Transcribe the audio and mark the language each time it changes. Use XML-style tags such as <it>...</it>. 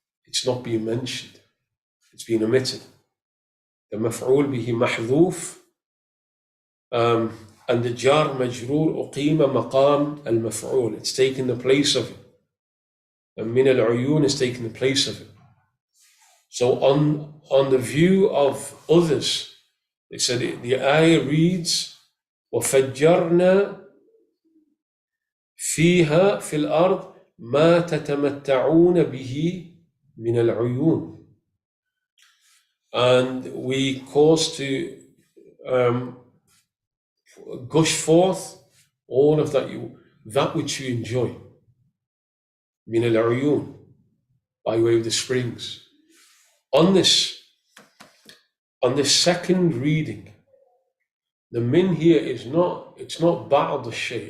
<en>It's not being mentioned. It's being omitted. The</en> <ar>maf'ul bihi mahdhuf, and the jar majroor uqima maqam al-maf'ul.</ar> <en>It's taken the place of it. And min al-uyun is taking the place of it. So on the view of others, they said the ayah reads, وَفَجَّرْنَا</en> <ar>فيها في الأرض ما تتمتعون به من العيون.</ar> <en>And we cause to gush forth all of that which you enjoy.</en> <ar>من العيون,</ar> <en>by way of the springs. On this second reading, the min here it's not ba'd al-shay.</en>